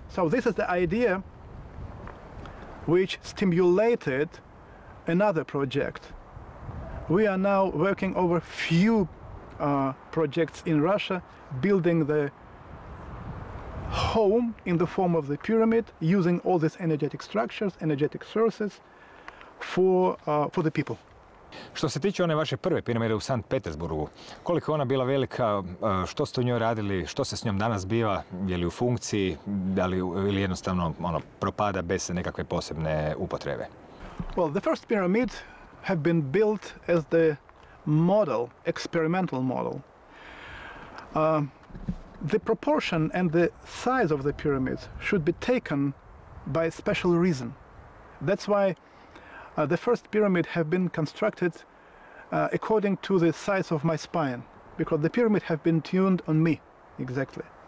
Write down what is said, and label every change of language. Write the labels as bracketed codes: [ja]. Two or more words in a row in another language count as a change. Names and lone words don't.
[en] So this is the idea which stimulated another project. We are now working over few projects in Russia, building the home in the form of the pyramid, using all these energetic structures, energetic sources for the people. [hr] Što se tiče one vaše prve piramide u Sankt Petersburgu, koliko je ona bila velika, što ste u njoj radili, što se s njom danas biva, je li u funkciji ili jednostavno propada bez nekakve posebne upotrebe? [en] Well, the first pyramid have been built as the model, experimental model. The proportion and the size of the pyramids should be taken by special reason. That's why the first pyramid have been constructed according to the size of my spine, because the pyramid have been tuned on me exactly.